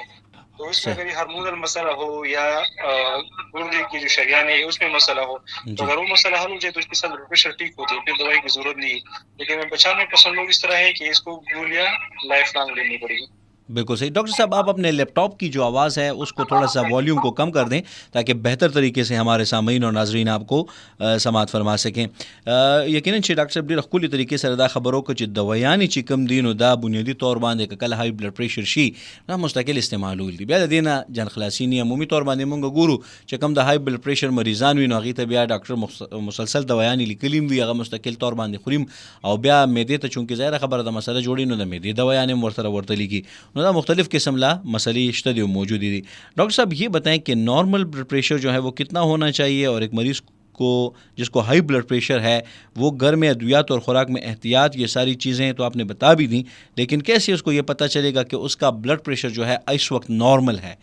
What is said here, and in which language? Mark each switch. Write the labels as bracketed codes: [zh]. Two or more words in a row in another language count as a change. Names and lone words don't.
[ur] تو اس میں اگر ہارمونل مسئلہ ہو یا گردے کی جو شریان ہے اس میں مسئلہ ہو تو اگر وہ مسئلہ حل ہو جائے تو اس کے ساتھ [en] blood pressure [ur] ٹھیک ہوتی ہے، پھر دوائی کی ضرورت نہیں ہے. لیکن 95% لوگ اس طرح ہے کہ اس کو گولیاں [en] life long [ur] لینی پڑے گی. بالکل صحیح. ڈاکٹر صاحب آپ اپنے لیپ ٹاپ کی جو آواز ہے اس کو تھوڑا سا والیوم کو کم کر دیں تاکہ بہتر طریقے سے ہمارے سامعین اور ناظرین آپ کو سماعت فرما سکیں. [ps] یقیناً چې ډاکټر صاحب ډېر ښکلي طریقې سره دا خبر وکړه چې دوایانې چې کوم دي نو دا بنیادي طور باندې که کله [en] high blood pressure [ps] شي دا مستقل استعمالول دي. بیا د دې نه جان خلاصي نه عمومي طور باندې مونږ ګورو چې کوم د [en] high blood pressure [ps] مریضان وي نو هغې ته بیا ډاکټر مسلسل دوایانې لیکلي وي، هغه مستقل طور باندې خوریم او بیا معدې ته چونکې ظاهره خبره د مسله جوړي نو د معدې دوایانې هم ورسره ورته لیکي. [ur] نو دا مختلف قسم مسئلے اشتدی موجود تھی. ڈاکٹر صاحب یہ بتائیں کہ [en] normal blood pressure [ur] جو ہے وہ کتنا ہونا چاہیے اور ایک مریض کو جس کو [en] high blood pressure [ur] ہے وہ گھر میں ادویات اور خوراک میں احتیاط یہ ساری چیزیں تو آپ نے بتا بھی دیں، لیکن کیسے اس کو یہ پتہ چلے گا کہ اس کا [en] blood pressure [ur] جو ہے اس وقت نارمل ہے؟